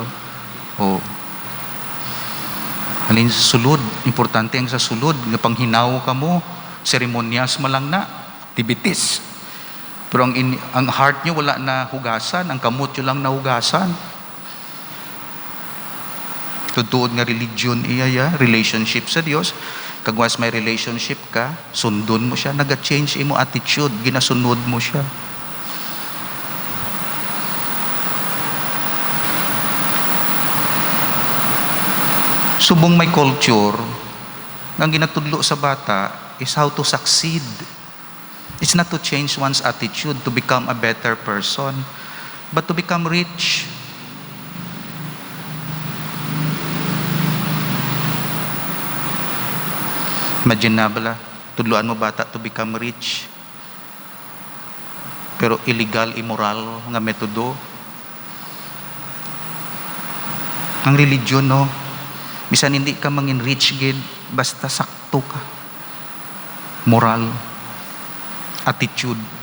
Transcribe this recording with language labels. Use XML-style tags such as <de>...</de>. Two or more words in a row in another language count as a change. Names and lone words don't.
<hil>Oh. Halin sa sulod, importante ang sa sulod, nga panghinaw ka mo, seremonyas malang na, activities. Pero ang heart nyo wala na hugasan, ang kamot nyo lang na hugasan. Tutuod nga religion iya, relationship sa Dios. Kagwas may relationship ka, sundon mo siya, naga-change imo attitude, ginasunod mo siya. Subong may culture, ang ginatudlo sa bata is</hil> <en>how to succeed. It's not to change one's attitude to become a better person, but to become rich.</en> <hil>Imagine na bala, tudluan mo bata</hil> <en>to become rich.</en> <hil>Pero illegal, immoral nga metodo. Ang religion, no? Bisan hindi ka mangin rich gid, basta sakto ka. Moral, attitude.</hil>